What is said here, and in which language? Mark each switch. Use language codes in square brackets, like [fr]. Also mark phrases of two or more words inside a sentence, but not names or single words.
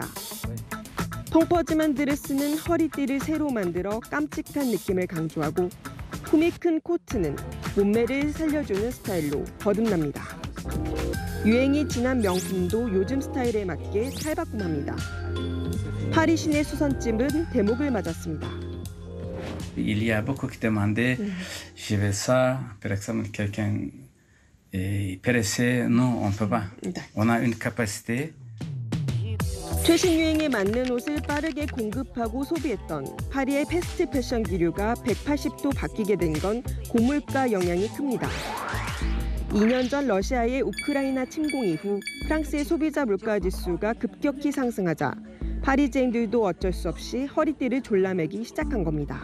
[ko] 펑퍼짐한 드레스는 허리띠를 새로 만들어 깜찍한 느낌을 강조하고 품이 큰 코트는 몸매를 살려주는 스타일로 거듭납니다. 유행이 지난 명품도 요즘 스타일에 맞게 탈바꿈합니다. 파리 시내 수선집은 대목을 맞았습니다. [fr] Il y a beaucoup qui demandaient, je veux ça, par exemple, quelqu'un est pressé, non, on peut pas. On a une capacité. [ko] 최신 유행에 맞는 옷을 빠르게 공급하고 소비했던 파리의 패스트 패션 기류가 180도 바뀌게 된 건 고물가 영향이 큽니다. 2년 전 러시아의 우크라이나 침공 이후 프랑스의 소비자 물가 지수가 급격히 상승하자 파리지앵들도 어쩔 수 없이 허리띠를 졸라매기 시작한 겁니다.